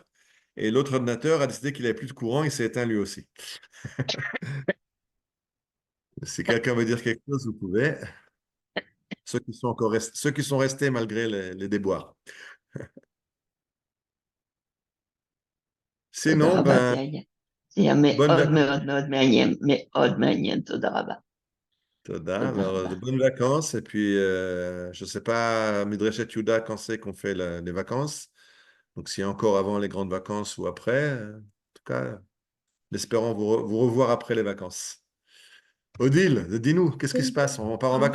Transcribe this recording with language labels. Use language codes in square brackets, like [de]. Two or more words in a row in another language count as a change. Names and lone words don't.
[fr] Et l'autre ordinateur a décidé qu'il n'avait plus de courant. Il s'est éteint lui aussi. Si quelqu'un veut dire quelque chose, vous pouvez. Ceux qui sont restés malgré les déboires. [he] תודה [fr] Sinon, [he] רבה, [fr] ben, [he] זה היה [fr] bonnes [he] מאוד [fr] vacances. [he] מאוד מאוד מעניין, מאוד מעניין, תודה רבה. Toda. תודה [fr] Alors, [he] רבה. [fr] de bonnes vacances. Et puis, je ne sais pas, Midreshet Yuda, quand c'est qu'on fait les vacances. Donc, si encore avant les grandes vacances ou après, en tout cas, espérons vous revoir après les vacances. Odile, dis-nous, qu'est-ce qui se Oui. passe? On part en